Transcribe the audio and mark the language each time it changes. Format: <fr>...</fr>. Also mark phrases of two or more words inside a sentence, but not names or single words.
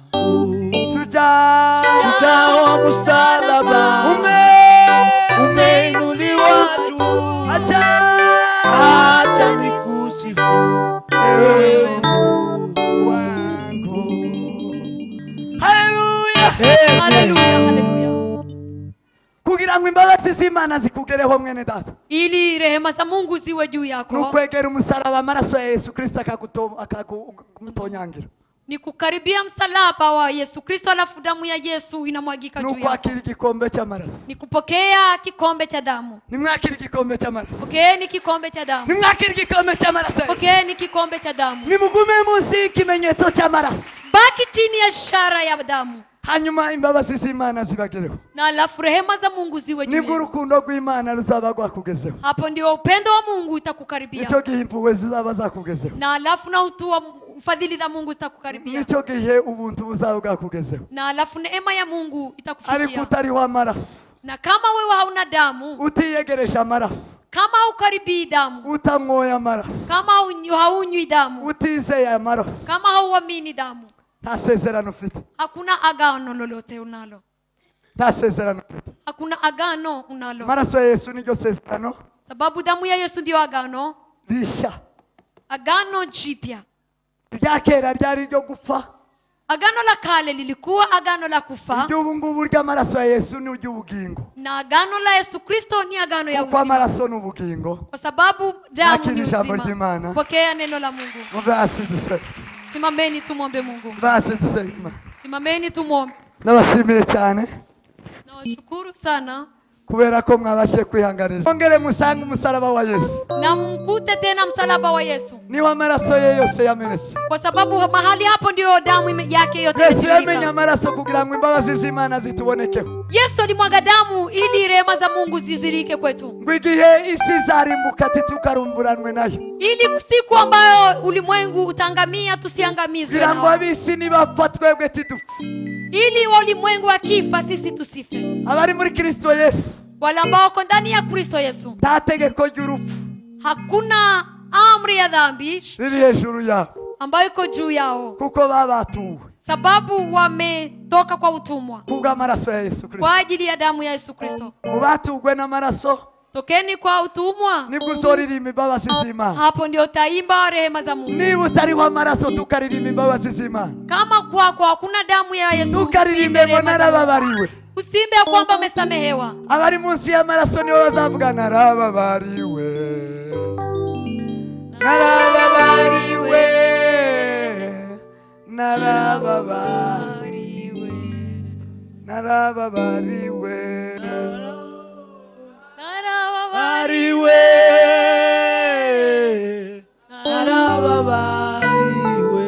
<sw>Shujaa wa msalaba umeinuliwa juu, acha nikusifu ewe Mungu wangu. Haleluya! haleluya, haleluya.</sw> <rw>Kugira ngo imbabazi z'Imana zikugereho mwene data,</rw> <sw>Ili rehema za Mungu ziwe juu yako,</sw> <rw>nukwegera umusaraba, amaraso ya Yesu Kristo akakutonyangira,</rw> <sw>ni kukaribia msalaba wa Yesu Kristo, alafu damu ya Yesu inamwagika juu yako,</sw> <rw>nukwakira igikombe cy'amaraso.</rw> <sw>ni kupokea kikombe cha damu.</sw> <rw>Nimwakira igikombe cy'amaraso,</rw> <sw>Pokeeni kikombe cha damu,</sw> <rw>nimwakira igikombe cy'amaraso,</rw> <sw>pokeeni kikombe cha damu.</sw> <rw>nimugume munsi y'ikimenyetso cy'amaraso,</rw> <sw>Baki chini ya ishara ya damu,</sw> <rw>hanyuma imbabazi z'Imana zibagereho,</rw> <sw>na alafu rehema za Mungu ziwe juu</sw> <rw>nibwo</rw> <sw>yako.</sw> <rw>urukundo rw'Imana ruzaba rwakugezeho,</rw> <sw>Hapo ndio upendo wa Mungu itakukaribia,</sw> <rw>nicyo gihe impuhwe zizaba zakugezeho,</rw> <sw>na alafu na utu fadhili za Mungu zitakukaribia,</sw> <rw>nicyo gihe ubuntu buzaba bwakugezeho.</rw> <sw>na alafu neema ya Mungu</sw> <rw>Ariko</rw> <sw>itakufikia.</sw> <rw>utariho amaraso,</rw> <sw>Na kama wewe hauna damu,</sw> <rw>utiyegeresha amaraso,</rw> <sw>kama haukaribii damu,</sw> <rw>utamwoye amaraso,</rw> <sw>kama haunywi damu,</sw> <rw>utizeye amaraso,</rw> <sw>kama hauamini damu,</sw> <rw>nta sezerano ufite,</rw> <sw>hakuna agano lolote unalo,</sw> <rw>nta sezerano ufite.</rw> <sw>hakuna agano unalo,</sw> <rw>Amaraso ya Yesu niryo sezerano</rw> <sw>sababu damu ya Yesu ndio agano,</sw> <rw>rishya.</rw> <sw>agano jipya.</sw> <rw>Irya kera ryari ryo gupfa,</rw> <sw>Agano la kale lilikuwa agano la kufa,</sw> <rw>iry'ubu ngubu ry'amaraso ya Yesu ni iry'ubugingo,</rw> <sw>na agano la Yesu Kristo ni agano ya</sw> <rw>kuko</rw> <sw>uzima,</sw> <rw>amaraso ni ubugingo.</rw> <sw>kwa sababu damu</sw> <rw>Nakiri</rw> <sw>ni</sw> <rw>ijambo</rw> <sw>uzima.</sw> <rw>ry'Imana.</rw> <sw>Pokea neno la Mungu.</sw> <rw>Muve hasi dusenge,</rw> <sw>Simameni tumwombe Mungu.</sw> <rw>muve hasi dusenge Imana.</rw> <sw>Simameni tumwombe.</sw> <rw>Ndabashimiye cyane</rw> <sw>Nawashukuru sana,</sw> <rw>kubera ko mwabashe kwihanganira. Ongere musange umusaraba wa Yesu,</rw> <sw>na mkute tena msalaba wa Yesu,</sw> <rw>niho amaraso ye yose yamenetse.</rw> <sw>kwa sababu mahali hapo ndio damu yake yote</sw> <rw>Yesu yamenye</rw> <sw>imetiririka.</sw> <rw>amaraso kugira ngo imbabazi z'Imana zitubonekeho,</rw> <sw>Yesu alimwaga damu ili rehema za Mungu zizirike kwetu,</sw> <rw>ngo igihe isi izarimbuka tukarumburanwe nayo,</rw> <sw>ili siku ambayo ulimwengu utangamia tusiangamizwe</sw> <rw>kugira ngo</rw> <sw>nao,</sw> <rw>ab'isi nibapfa twebwe tidupfe,</rw> <sw>ili walimwengu wakifa sisi tusife.</sw> <rw>abari muri Kristo Yesu</rw> <sw>Wale ambao wako ndani ya Kristo Yesu,</sw> <rw>nta tegeko ry'urupfu</rw> <sw>hakuna amri ya dhambi</sw> <rw>riri hejuru yabo,</rw> <sw>ambayo iko juu yao,</sw> <rw>kuko babatuwe</rw> <sw>sababu wametoka kwa utumwa</sw> <rw>kubw'amaraso ya Yesu Kristo.</rw> <sw>kwa ajili ya damu ya Yesu Kristo.</sw> <rw>Mubatugwe n'amaraso</rw> <sw>Tokeni kwa utumwa,</sw> <rw>nibwo uzoririmba imbabazi z'Imana.</rw> <sw>hapo ndio utaimba rehema za Mungu.</sw> <rw>Niba utariho amaraso tukaririmba imbabazi z'Imana,</rw> <sw>Kama kwako hakuna damu ya Yesu,</sw> <rw>tukaririmbe ngo</rw> <sw>rehema za Mungu.</sw> <rw>narababariwe.</rw> <sw>Usimbe ya kwamba umesamehewa.</sw> <rw>Abari munsi y'amaraso nibo bazavuga narababariwe, narababariwe, narababariwe, narababariwe, Ariwe, narababariwe,</rw>